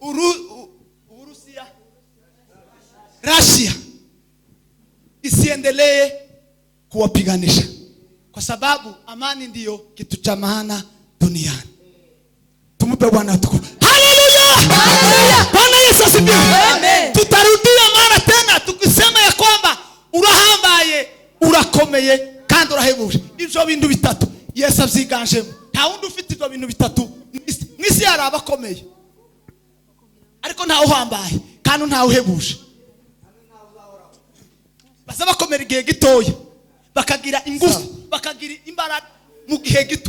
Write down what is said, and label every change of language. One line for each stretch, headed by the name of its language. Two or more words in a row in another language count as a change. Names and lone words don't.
Swahili: Russia isiendelee kuwapiganisha, kwa sababu amani ndiyo kitu cha maana duniani. Tumupe Bwana tukufu. Haleluya! Bwana Yesu asifiwe. Amen. Tutarudia mara tena tukisema ya kwamba
Rundi: urahambaye, urakomeye kandi urahebuje. Ibyo bintu bitatu Yesu avyiganjemo. Nta wundi ufite ibyo bintu bitatu mwisi yari abakomeye, ariko nta uhambaye kandi nta uhebuje. Basa bakomera igihe gitoya, bakagira ingufu, bakagira imbaraga mu gihe gito.